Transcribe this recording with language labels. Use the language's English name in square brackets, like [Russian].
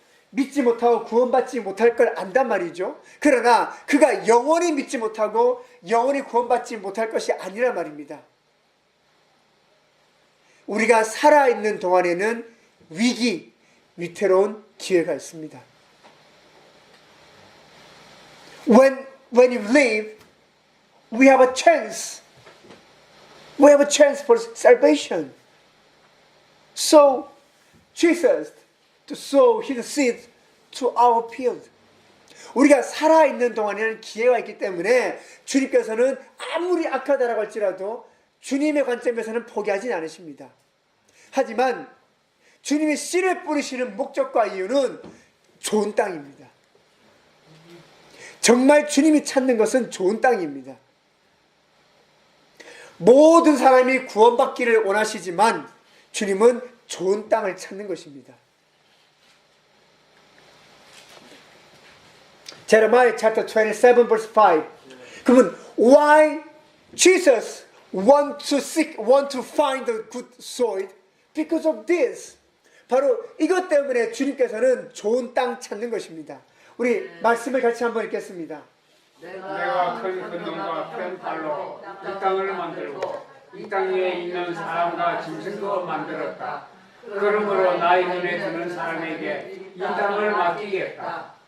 [Korean] 믿지 못하고 구원받지 못할 걸 안단 말이죠. 그러나 그가 영원히 믿지 못하고 영원히 구원받지 못할 것이 아니란 말입니다. 우리가 살아있는 동안에는 위기, 위태로운 기회가 있습니다. [English] When you live, we have a chance. We have a chance for salvation. So, Jesus to sow his seed to our field. [Korean] 우리가 살아있는 동안에는 기회가 있기 때문에 주님께서는 아무리 악하다라고 할지라도 주님의 관점에서는 포기하지 않으십니다. 하지만 주님이 씨를 뿌리시는 목적과 이유는 좋은 땅입니다. 정말 주님이 찾는 것은 좋은 땅입니다. 모든 사람이 구원받기를 원하시지만 주님은 좋은 땅을 찾는 것입니다. [English] Jeremiah chapter 27 verse 5. [Korean] 그러면 [English] why Jesus want to find the good soil? Because of this. [Korean] 바로 이것 때문에 주님께서는 좋은 땅 찾는 것입니다. 우리 말씀을 같이 한번 읽겠습니다. 내가 큰 근원과 큰 발로 이 땅을 만들고 이 땅에 있는 사람과 짐승도 만들었다. 그러므로 나의 눈에 드는 사람에게 이 땅을 맡기겠다.